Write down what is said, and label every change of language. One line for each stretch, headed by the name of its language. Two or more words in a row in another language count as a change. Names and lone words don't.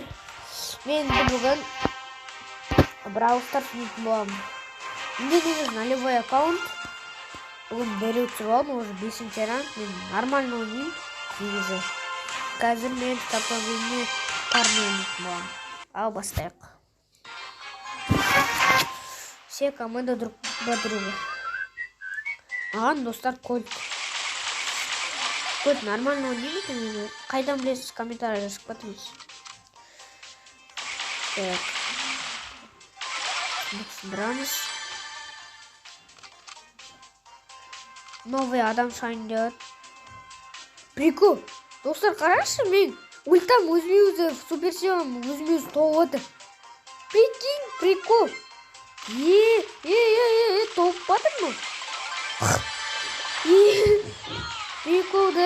Kazakh: Мен бүгін Brawl Stars ойнайтын боламын. Менде негізі
Russian: нулевой аккаунт.
Kazakh: Бүгін беруші боламын, уже 5-ші ранг. Мен нормально ойнаймын негізі. Қазір мен топовыймен парны ойнайтын боламын. Ал бастайық.
Russian: Все команды друг по другу.
Kazakh: Маған достар Кольт. Кольт нормально ойнайды. Қайдан білесіз, комментарий жазып кетіңіз.
Russian: Так. Собираемся.
Kazakh: Новый адам шайн
Russian: делает. Прикол.
Kazakh: Достар, қарашы, мен ультам өзіме-өзі суперсилам өзіме-өзі толып отыр.
Russian: Прикинь, прикол.
Kazakh: Толып батыр ма?
Russian: Прикол, да?